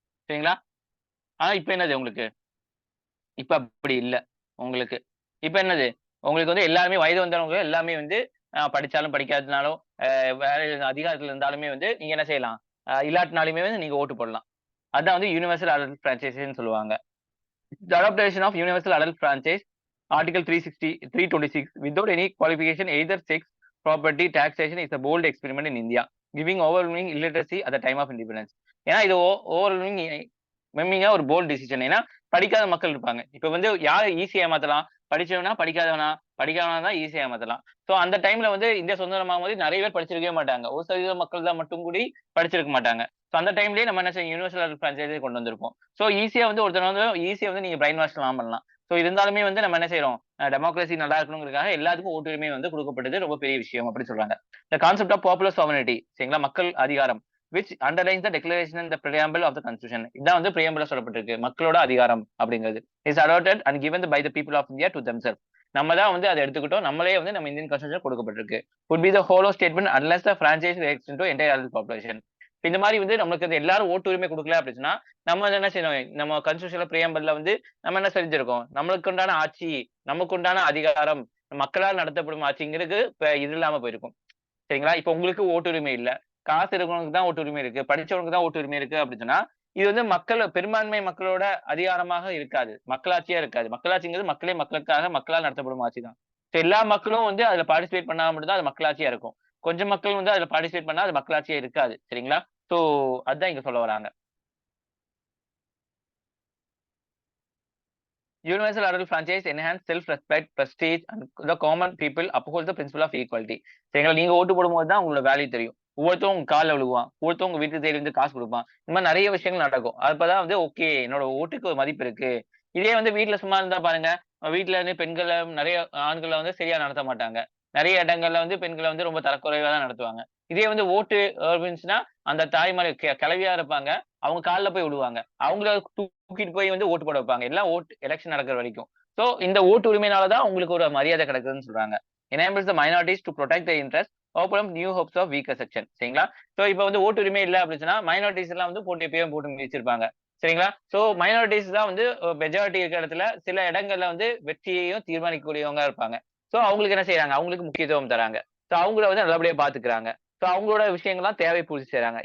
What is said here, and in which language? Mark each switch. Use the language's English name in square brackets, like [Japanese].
[Tamil] சரிங்களா? ஆனா இப்ப என்னது உங்களுக்கு? இப்ப அப்படி இல்ல உங்களுக்கு. இப்ப என்னது? உங்களுக்கு வந்து எல்லாருமே வயது வந்தவங்க எல்லாமே வந்து படிச்சாலும் படிக்காதனாலும், வேலை அதிகாரத்துல இருந்தாலுமே வந்து நீங்க என்ன செய்யலாம்? இல்லாட்டினாலுமே வந்து நீங்க ஓட்டு போடலாம். அதான் வந்து யுனிவர்சல் அடல்ட் பிரான்சைஸ்ன்னு சொல்லுவாங்க. The adaptation of universal adult franchise, Article 360, 326, without any qualification, either sex, property, taxation is a bold experiment in India, giving overwhelming illiteracy at the time of independence. ஏன்னா இது ஓவர்வெல்மிங் மெம்மிங்கா ஒரு bolt decision. ஏன்னா படிக்காத மக்கள் இருப்பாங்க. இப்ப வந்து யார ஈஸியா ஏமாத்தலாம்? படிச்சவனா, படிக்காதவனா? படிக்காதவனா தான் ஈஸியா ஏமாத்தலாம். சோ அந்த டைம்ல வந்து இந்தியா சுதந்திரமாகும்போது நெறைய பேர் படிச்சிருக்கவே மாட்டாங்க. 1% மக்கள் தான் மட்டும் கூடி படிச்சிருக்க மாட்டாங்க. சோ அந்த டைம்லயே நம்ம என்ன செய்யும் யுனிவர்சல் பிரான்சைஸே கொண்டு வந்திருப்போம். சோ ஈஸியா வந்து ஒருத்தர் வந்து ஈஸியா வந்து நீங்க பிரைன் வாஷ்லாம் பண்ணலாம். சோ இருந்தாலுமே வந்து நம்ம என்ன செய்றோம்? டெமோக்ரஸி நல்லா இருக்கணும்ங்கறதுக்காக எல்லாத்துக்கும் ஓட்டுரிமை வந்து குடுக்கப்பட்டது ரொம்ப பெரிய விஷயம் அப்படி சொல்றாங்க. [English] the concept of popular sovereignty [Tamil] சரிங்களா? மக்கள் அதிகாரம் [English] which underlines the declaration in the preamble of the constitution. [Tamil] இதான் வந்து preamble சொல்லப்பட்டிருக்கு. மக்களோட அதிகாரம் அப்படிங்கிறது. [English] is adopted and given by the people of India to themselves. [Tamil] நம்ம தான் வந்து அத எடுத்துக்கிட்டோம். நம்மளே வந்து நம்ம இந்தியன் கான்ஸ்டிடியூஷன் கொடுக்கப்பட்டிருக்கு. [English] would be the hollow statement unless the franchise extends to entire adult population. [Tamil] இந்த மாதிரி வந்து நமக்கு வந்து எல்லாரும் ஓட்டு உரிமை கொடுக்கல அப்படின்னா நம்ம என்ன செய்யணும்? நம்ம கான்ஸ்டிடியூஷன்ல பிரியம்பல்ல வந்து நம்ம என்ன செஞ்சிருக்கோம்? நம்மளுக்கு உண்டான ஆட்சி, நமக்கு உண்டான அதிகாரம், மக்களால் நடத்தப்படும் ஆட்சிங்கிறது இப்ப இது இல்லாம போயிருக்கும். சரிங்களா? இப்ப உங்களுக்கு ஓட்டுரிமை இல்ல. காசு இருக்கிறவனுக்கு தான் ஓட்டுரிமை இருக்கு. படிச்சவனுக்கு தான் ஓட்டுரிமை இருக்கு அப்படின்னு சொன்னா, இது வந்து பெரும்பான்மை மக்களோட அதிகாரமாக இருக்காது. மக்களாட்சியா இருக்காது. மக்களாட்சிங்கிறது மக்களே மக்களுக்காக மக்களால் நடத்தப்படும் ஆட்சி தான். எல்லா மக்களும் வந்து அதுல பார்ட்டிசிபேட் பண்ணா மட்டும் தான் அது மக்களாட்சியா இருக்கும். கொஞ்சம் மக்கள் வந்து அதுல பார்ட்டிசிபேட் பண்ணா அது மக்களாட்சியா இருக்காது. சரிங்களா? சோ அதான் இங்க சொல்ல வராங்க. [English] Universal adult franchise enhance self-respect, prestige, and the common people uphold the principle of equality. [Tamil] சரிங்களா? நீங்க ஓட்டு போடும்போது தான் உங்களோட வேல்யூ தெரியும். ஒவ்வொருத்தரும் உங்க கால்ல விழுவான். ஒவ்வொருத்தரும் உங்க வீட்டு தேடி வந்து காசு குடுப்பான். இந்த மாரி நெறைய விஷயங்கள் நடக்கும். அப்பதான் வந்து ஓகே என்னோட ஓட்டுக்கு ஒரு மதிப்பு இருக்கு. இதே வந்து வீட்ல சும்மா இருந்தா பாருங்க, வீட்ல இருந்து பெண்கள நெறைய ஆண்கள வந்து சரியா நடத்த மாட்டாங்க. நெறைய இடங்கள்ல வந்து பெண்கள வந்து ரொம்ப தரக்குறைவா தான் நடத்துவாங்க. இதே வந்து ஓட்டு இருந்துச்சுன்னா, அந்த தாய்மார் கிழவியா இருப்பாங்க. அவங்க கால்ல போய் விழுவாங்க. அவங்கள தூக்கிட்டு போய் வந்து ஓட்டு போட வைப்பாங்க. எல்லாம் எலக்ஷன் நடக்கிற வரைக்கும். சோ இந்த ஓட்டு உரிமையினால தான் உங்களுக்கு ஒரு மரியாதை கிடைக்குதுன்னு சொல்றாங்க. [English] enables the minorities to protect their interests, open up new hopes of weaker section. [Tamil] சரிங்களா? சோ இப்ப வந்து ஓட்டு உரிமை இல்ல அப்படின்னு சொன்னா, மைனாரிட்டீஸ் எல்லாம் வந்து போட்டு எப்பயும் போட்டு மிதிச்சிருப்பாங்க. சரிங்களா? சோ மைனாரிட்டீஸ் தான் வந்து மெஜாரிட்டி இருக்கிற இடத்துல சில இடங்கள்ல வந்து வெற்றியையும் தீர்மானிக்கக்கூடியவங்க இருப்பாங்க. சோ அவங்களுக்கு என்ன செய்றாங்க? அவங்களுக்கு முக்கியத்துவம் தராங்க. சோ அவங்கள வந்து நல்லபடியா பாத்துக்கிறாங்க. சோ அவங்களோட விஷயங்கள்லாம் தேவை பூர்த்தி செய்றாங்க.